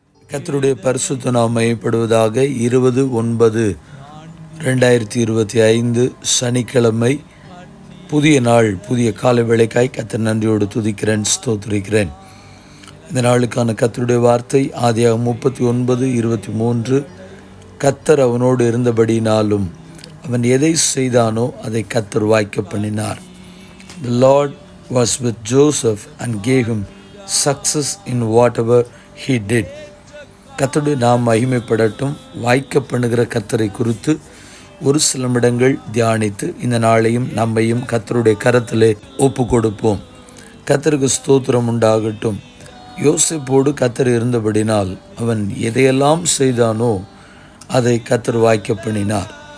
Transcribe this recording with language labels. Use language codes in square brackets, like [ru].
[ta] கர்த்தருடைய பரிசுத்த நாமம் மையப்படுவதாக. 20/9/2025 சனிக்கிழமை, புதிய நாள், புதிய கால வேளைக்காய் கர்த்தர் நன்றியோடு துதிக்கிறேன், ஸ்தோத்திரிக்கிறேன். இந்த நாளுக்கான கர்த்தருடைய வார்த்தை ஆதியாகமம் 39:23. கர்த்தர் அவனோடு இருந்தபடினாலும் அவன் எதை செய்தானோ அதை கர்த்தர் வாய்க்க பண்ணினார். [en] The Lord was with Joseph and gave him success in whatever he did. [ta] கர்த்தருடைய நாம் மகிமைப்படட்டும். வாய்க்க பண்ணுகிற கர்த்தரை குறித்து ஒரு சில நிமிடங்கள் தியானித்து இந்த நாளையும் நம்மையும் கர்த்தருடைய கரத்திலே ஒப்பு கொடுப்போம். கர்த்தருக்கு ஸ்தோத்திரம் உண்டாகட்டும். யோசேப்போடு கர்த்தர் இருந்தபடினால் அவன் எதையெல்லாம் செய்தானோ அதை கர்த்தர் வாய்க்க பண்ணினார்.